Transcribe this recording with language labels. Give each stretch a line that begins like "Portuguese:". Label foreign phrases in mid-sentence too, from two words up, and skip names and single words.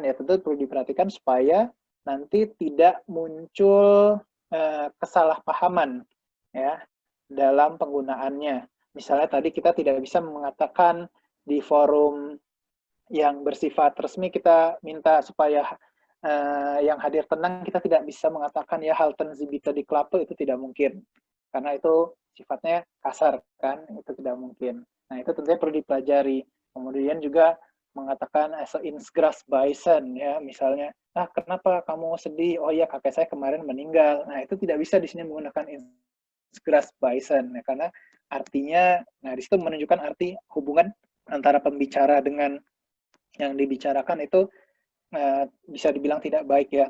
Indonesian: Ya tentu perlu diperhatikan supaya nanti tidak muncul kesalahpahaman ya dalam penggunaannya. Misalnya tadi kita tidak bisa mengatakan di forum yang bersifat resmi kita minta supaya yang hadir tenang, kita tidak bisa mengatakan ya
German: halten Sie bitte die Klappe,
Indonesian: itu tidak mungkin. Karena itu sifatnya kasar kan, itu tidak mungkin. Nah, itu tentunya perlu dipelajari. Kemudian juga mengatakan
German: as insgras bison
Indonesian: ya, misalnya, kenapa kamu sedih? Oh ya, kakek saya kemarin meninggal. Nah, itu tidak bisa di sini menggunakan
German: insgras bison
Indonesian: ya, karena artinya, nah di situ menunjukkan arti hubungan antara pembicara dengan yang dibicarakan itu bisa dibilang tidak baik ya.